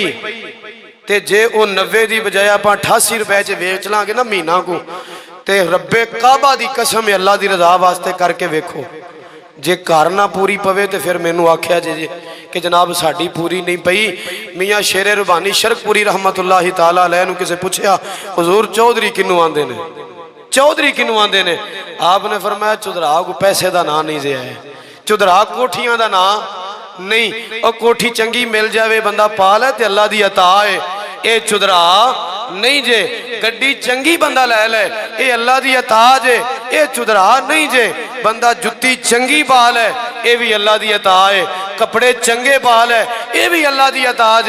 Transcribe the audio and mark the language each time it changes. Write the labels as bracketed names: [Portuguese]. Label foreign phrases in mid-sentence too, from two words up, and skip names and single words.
[Punjabi] تے جے او 90 کی بجائے آپ 88 روپے چ ویچ لاں گے نا مہینہ کو، تے ربِ کعبہ کی قسم اللہ کی رضا واسطے کر کے ویکھو، جے گھر نہ پوری پوے تو فیر مینوں آکھیا جے کہ جناب ساڈی پوری نہیں پئی. میاں شیرِ ربانی شرقپوری [Arabic] رحمة الله تعالى عليه [Punjabi] نوں کسے پچھیا حضور چوہدری کنوں آندے نیں، چوہدری کنوں آندے نیں? آپنے فرمایا چودھرا کو پیسے کا نام نہیں جے ہے، چودھرا کوٹھیاں کا نام نہیں. اور کوٹھی چنگی مل جائے بندہ پا لے تے اللہ کی عطا ہے، یہ چودھرا نہیں جے. گڈی چنگی بندہ لے لے یہ اللہ کی عطا جے، یہ چودھرا نہیں جے. بندہ جتی چنگی پا لے یہ بھی اللہ کی عطا ہے، کپڑے چنگے پا لے یہ بھی اللہ کی عطا جے.